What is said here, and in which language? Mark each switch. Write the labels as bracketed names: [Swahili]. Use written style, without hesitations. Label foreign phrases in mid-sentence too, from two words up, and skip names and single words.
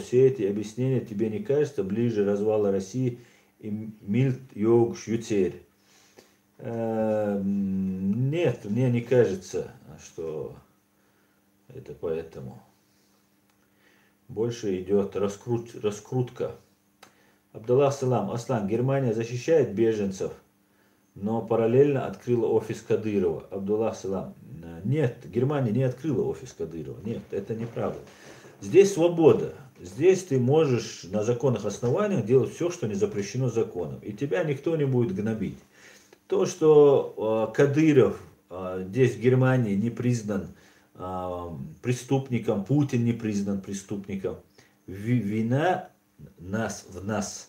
[Russian] Все эти объяснения тебе не кажется ближе развала России и мильт йог швюцерь? Нет, мне не кажется, что это поэтому. Больше идет раскрутка. Абдаллах Салам. Аслан, Германия защищает беженцев, но параллельно открыла офис Кадырова. Абдуллах Салам. Нет, Германия не открыла офис Кадырова. Нет, это неправда. Здесь свобода. Здесь ты можешь на законных основаниях делать все, что не запрещено законом. И тебя никто не будет гнобить. То, что Кадыров здесь в Германии не признан преступником, Путин не признан преступником, вина в нас.